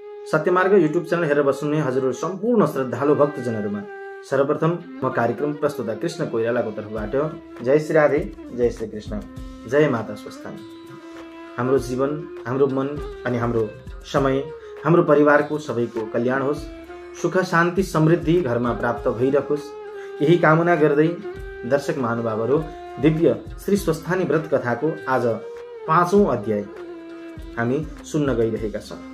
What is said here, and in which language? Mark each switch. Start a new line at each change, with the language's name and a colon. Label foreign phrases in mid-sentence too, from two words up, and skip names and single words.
Nepali: सत्यमार्ग युट्युब च्यानल हेरेर बस्नुहुने हजुरहरू सम्पूर्ण श्रद्धालु भक्तजनहरूमा सर्वप्रथम म कार्यक्रम प्रस्तुता कृष्ण कोइरालाको तर्फबाट जय श्री राधे, जय श्री कृष्ण, जय माता स्वस्थानी। हाम्रो जीवन, हाम्रो मन अनि हाम्रो समय, हाम्रो परिवारको सबैको कल्याण होस्, सुख शान्ति समृद्धि घरमा प्राप्त भइरहोस्, यही कामना गर्दै दर्शक महानुभावहरू दिव्य श्री स्वस्थानी व्रत कथाको आज 5औं अध्याय हामी सुन्न गइरहेका छौं।